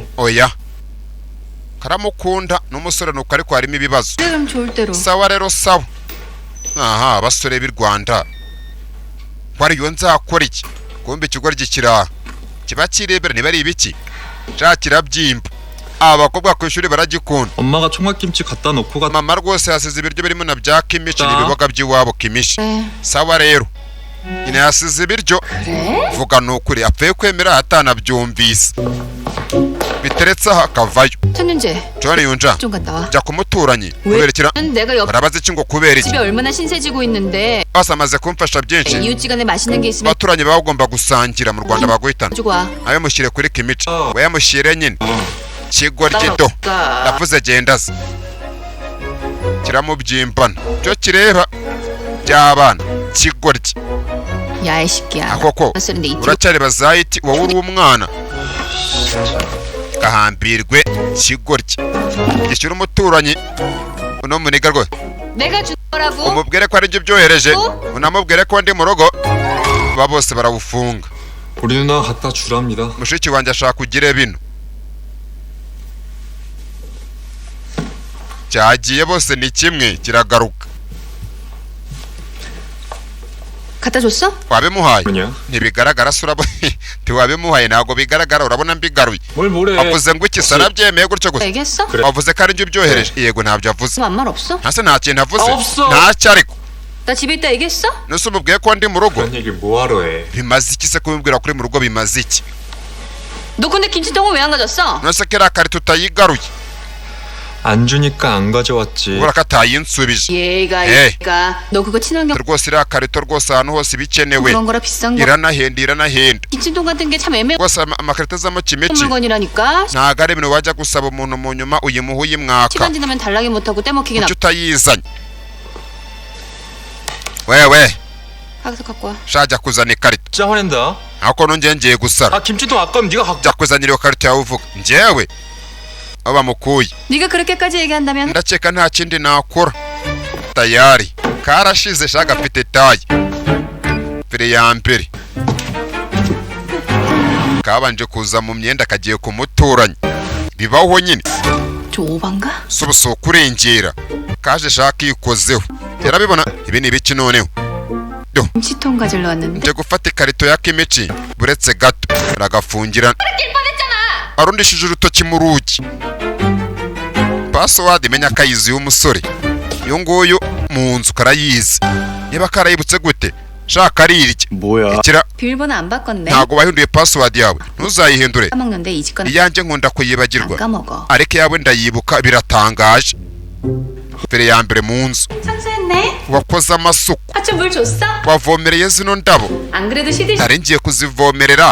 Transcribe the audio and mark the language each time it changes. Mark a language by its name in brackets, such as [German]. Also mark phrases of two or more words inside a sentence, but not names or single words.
[Kinyarwanda] oya karamukunda n'umusore nuko ariko harimo ibibazo [Korean] 그래 그럼 좋을 대로. [Kinyarwanda] sawa rero sawa aha abasore b'i Rwanda wariyo nzakora iki kumbe ikigoryi kiraha kiba kirebera niba ari ibiki sha kirabyimba abakobwa ku ishuri baragikunda [Korean] 엄마가 총각김치 갖다 놓고 가 [Kinyarwanda] mama rwose yasize ibiryo birimo na bya kimishi [Korean] 자. [Kinyarwanda] n'ibiboga by'iwabo kimishi [Korean] 그래. [Kinyarwanda] sawa rero nyine yasize ibiryo [Korean] 그래? [Kinyarwanda] vuga ni ukuri apfuye kwemera atanabyumvise biteretse aha akavayo [Korean] 천윤재 John yunja 좀 갔다 와. [Kinyarwanda] jya ku muturanyi kubera ikira [Korean] 내가 옆 [Kinyarwanda] barabaza iki ngo kubera iki [Korean] 집에 얼마나 신세지고 있는데 [Kinyarwanda] bose amaze kumfasha byinshi [Korean] 이웃지간에 맛있는 게 있으면 [Kinyarwanda] abaturanyi baba bagomba gusangira mu Rwanda baguhitana [Korean] 가지고 와. [Kinyarwanda] ayo mushyire kuri kimici we yamushyire nyine kigoryi do [Korean] 그러니까 [Kinyarwanda] ndavuze genda se kiramubyimbana cyo kireba by'abana kigoryi [Korean] 야이 새끼야. [Kinyarwanda] akoko [Korean] 쓰는데 이틀 [Kinyarwanda] uracyari bazayiti wowe uri umwana gahambirwe kigoryi gishyura umuturanyi uno muniga rwose [Korean] 내가 준 거라고? [Kinyarwanda] umubwire ko ari byo byohereje unamubwire ko ndi mu rugo ba bose barawufunga [Korean] 우리 누나가 갖다 주랍니다 [Kinyarwanda] mushiki wanjye ashaka ugire bino cyagiye bose ni kimwe kiragaruka [Korean] 갖다 줬어? [Kinyarwanda] wabimuhaye [Korean] 뭐냐 [Kinyarwanda] ntibigaragara se urabona ntiwabimuhaye ntabwo bigaragara urabona mbigaruye [Korean] 뭘 뭐래 [Kinyarwanda] wavuze ngo iki sarabyemeye gutyo gusa [Korean] 얘기했어? 그래. [Kinyarwanda] wavuze ko ari byo byohereje yego ntabyo avuze [Korean] 아무 말 없어? [Kinyarwanda] ntase nta kintu avuze [Korean] 없어. [Kinyarwanda] ntacyo ariko [Korean] 나 집에 있다 얘기했어? [Kinyarwanda] nuse umubwiye ko ndi mu rugo [Korean] 그런 얘기 뭐하러 해 [Kinyarwanda] bimaze iki se kubimbwira kuri mu rugo bimaze iki [Korean] 너 근데 김치통은 왜 안 가졌어? [Kinyarwanda] nose ko iriya karito utayigaruye [Korean] 안 주니까 안 가져왔지 [Kinyarwanda] kubera ko atayinsubije [Korean] 얘가 에이. 얘가 너 그거 친환경 [Kinyarwanda] rwose iriya karito rwose ahantu hose bikenewe [Korean] 그런 거라 비싼 거 [Kinyarwanda] iranahenda [Korean] 김치통 같은 게 참 애매한 [Kinyarwanda] rwose amakarito azamo kimiki [Korean] 물건이라니까 [Kinyarwanda] ntago ari ibintu wajya gusaba umuntu mu nyuma uyimuha uyimwaka [Korean] 시간 지나면 달라기 못하고 떼먹히긴 [Kinyarwanda] kuki utayizanye wewe [Korean] 하고서 갖고 와 [Kinyarwanda] shajya kuzana ikarito [Korean] 진짜 화낸다 [Kinyarwanda] ako nongeye ngiye gusara [Korean] 아 김치통 아까면 네가 갖고 [Kinyarwanda] jya kuzanira iyo karito yawe uvuga njyewe aho bamukuye [Korean] 네가 그렇게까지 얘기한다면 [Kinyarwanda] ndakeka nta kindi nakora tayari karashize sha gafite tayi fire ya mbere kabanje kuza mu myenda kagiye ku muturanyi bibaho nyine [Korean] 좀 오반가? [Kinyarwanda] si ubusuka urengera kaje shaka ikozeho yarabibona ibi ni ibiki noneho [Korean] 김치통 가지러 왔는데 [Kinyarwanda] nje gufata ikarito ya kimici buretse gato aragafungira arundishije urutoki mu rugi password menya kayizi y'umusore uyu nguyu mu nzu karayizi niba karayibutse gute shaka arirye [Korean] 뭐야 [Kinyarwanda] ikira [Korean] 비밀번호 안 바꿨네 [Kinyarwanda] ntago wahinduye password yawe ntuzayihindure [Korean] 까먹는데 이 집건 [Kinyarwanda] iyanjye nkunda [Korean] 안 [Kinyarwanda] kuyibagirwa [Korean] 까먹어 [Kinyarwanda] ariko yawe ndayibuka biratangaje mbere ya mbere mu nzu [Korean] 청소했네 [Kinyarwanda] wakoze amasuku [Korean] 아침 물 줬어? [Kinyarwanda] wavomereye zino ndabo [Korean] 안 그래도 시들 [Kinyarwanda] nari ngiye kuzivomerera